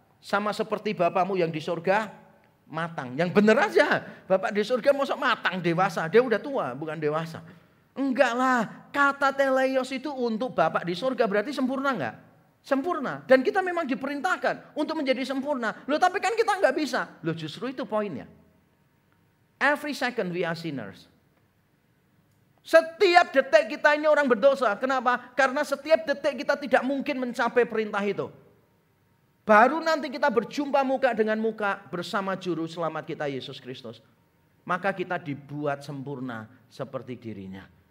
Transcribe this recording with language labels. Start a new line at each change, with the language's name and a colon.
Indonesian: Sama seperti Bapamu yang di surga matang. Yang benar aja. Bapak di surga masa matang dewasa. Dia udah tua bukan dewasa. Enggak lah. Kata teleios itu untuk Bapak di surga berarti sempurna enggak? Sempurna. Dan kita memang diperintahkan untuk menjadi sempurna. Loh tapi kan kita enggak bisa. Loh justru itu poinnya.
English: Every second we are sinners.
Indonesian: Setiap detik kita ini orang berdosa. Kenapa? Karena setiap detik kita tidak mungkin mencapai perintah itu. Baru nanti kita berjumpa muka dengan muka bersama juru selamat kita Yesus Kristus. Maka kita dibuat sempurna seperti dirinya.